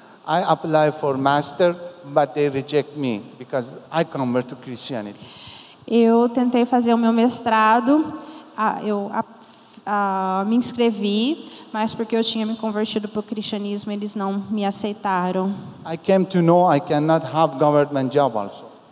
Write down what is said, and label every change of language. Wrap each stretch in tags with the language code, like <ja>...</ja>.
<en>I apply for master, but they reject me because I convert to Christianity.</en> <pt>Eu tentei fazer o meu mestrado, eu me inscrevi, mas porque eu tinha me convertido para o cristianismo, eles não me aceitaram.</pt> <en>I came to know I cannot have government job also.</en>